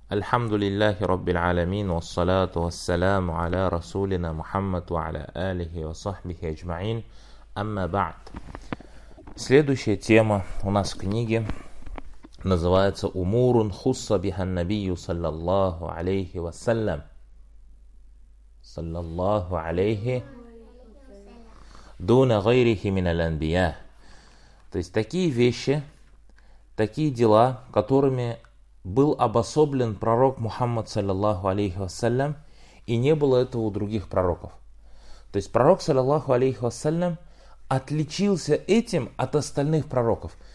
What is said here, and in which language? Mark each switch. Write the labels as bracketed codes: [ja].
[ar] الحمد لله رب العالمين والصلاة والسلام على رسولنا محمد وعلى آله وصحبه أجمعين أما بعد. [ru] Следующая тема у нас в книге называется [ar] «Умурун хусса биха النبي صلى الله عليه وسلم». صلى الله عليه دون غيره من الأنبياء. [ru] То есть такие вещи, такие дела, которыми был обособлен пророк Мухаммад, саллиллаху алейхи вассалям, и не было этого у других пророков. То есть пророк, саллиллаху алейхи вассалям, отличился этим от остальных пророков.